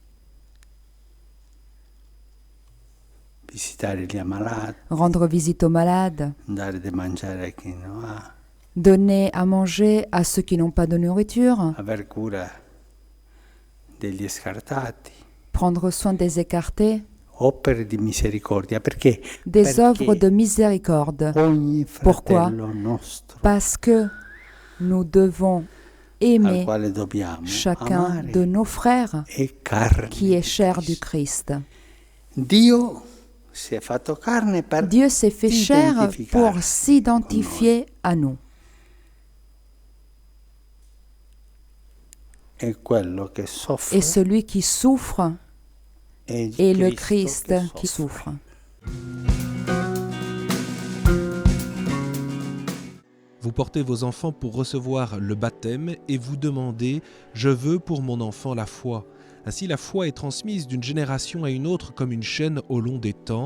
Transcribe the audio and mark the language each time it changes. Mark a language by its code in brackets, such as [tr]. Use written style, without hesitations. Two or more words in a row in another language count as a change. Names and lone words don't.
[fr] Rendre visite aux malades, donner à manger à ceux qui n'ont pas de nourriture, prendre soin des écartés, des œuvres de miséricorde. Pourquoi? Parce que nous devons aimer [it] quale dobbiamo [fr] chacun [it] amare [fr] de nos frères [it] è carne. [fr] qui est chair du Christ. [it] Dio si è fatto carne per [fr] Dieu s'est fait chair [it] identificare [fr] pour s'identifier à nous. [it] E quello che soffre [fr] Et celui qui souffre [it] è [fr] est le [it] Cristo [fr] Christ [it] che [fr] qui [it] soffre. [fr] souffre. Vous portez vos enfants pour recevoir le baptême et vous demandez « Je veux pour mon enfant la foi ». Ainsi, la foi est transmise d'une génération à une autre comme une chaîne au long des temps.